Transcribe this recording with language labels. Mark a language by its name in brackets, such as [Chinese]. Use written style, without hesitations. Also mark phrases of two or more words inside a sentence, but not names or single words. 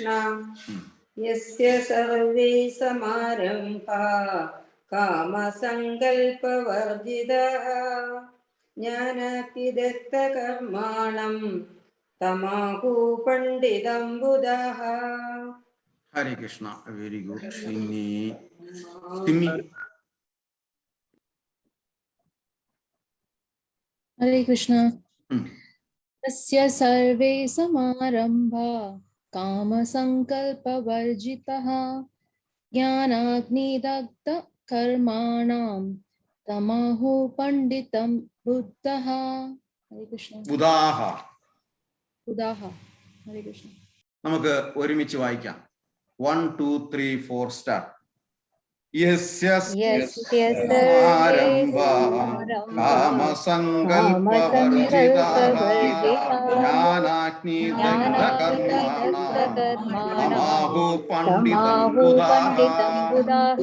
[Sanskrit] യസ്യ സർവേ സമാരംഭാ കാമസങ്കൽപവർജിതാഃ ജ്ഞാനാഗ്നിദഗ്ധകർമാണം തമാഹു പണ്ഡിതം ബുധാഃ. [Malayalam] ഹരേ കൃഷ്ണ. [English] very good. [Malayalam] സിമ്മി. [Hindi] हरे कृष्ण. [Sanskrit] तस्य सर्वे समारम्भा कामसङ्कल्पवर्जितः ज्ञानाग्निदग्धकर्माणां तमाहु पण्डितं बुद्धः. [Hindi] हरे कृष्ण. [Sanskrit] ബുധാഹ. बुधाः. [Hindi] हरे कृष्ण. [Malayalam] നമുക്ക് ഒരുമിച്ച് വായിക്കാം. 1 2 3 4 സ്റ്റാർട്ട്. [Sanskrit] യസ്യ സമാരംഭാ കാമസങ്കൽപവർജിതാഃ ജ്ഞാനാഗ്നിദഗ്ധകർമാണാം പണ്ഡിതം ബുധാഃ.